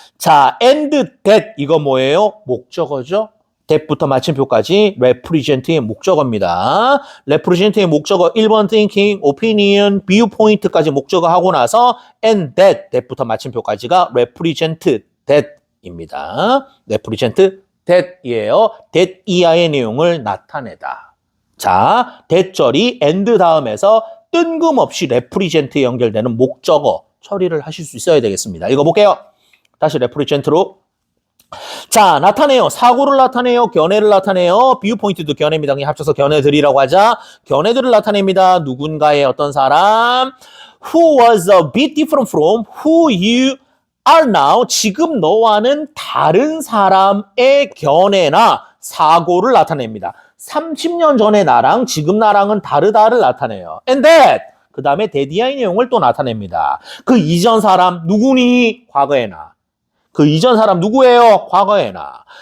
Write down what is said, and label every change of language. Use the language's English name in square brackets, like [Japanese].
[Korean] 자, [English] and that, [Korean] 이거 뭐예요? 목적어죠? that부터 마침표까지 represent의 목적어입니다. represent의 목적어 1번 thinking, opinion, viewpoint까지 목적어 하고 나서 [English] and that [Korean] 부터 마침표까지가 represent that입니다. represent that이에요. that 이하의 내용을 나타내다. 자, that절이 and 다음에서 뜬금없이 represent에 연결되는 목적어 처리를 하실 수 있어야 되겠습니다. 읽어볼게요. 다시 represent로. 자, 나타내요. 사고를 나타내요. 견해를 나타내요. 뷰포인트도 견해입니다. 그냥 합쳐서 견해들이라고 하자. 견해들을 나타냅니다. 누군가의 어떤 사람. [English] Who was a bit different from who you are now. [Korean] 지금 너와는 다른 사람의 견해나 사고를 나타냅니다. 30년 전의 나랑 지금 나랑은 다르다를 나타내요. [English] And that. [Korean] 그 다음에 대디아의 내용을 또 나타냅니다. 그 이전 사람 누구니? 과거의 나. 그 이전 사람 누구예요? 과거의 나.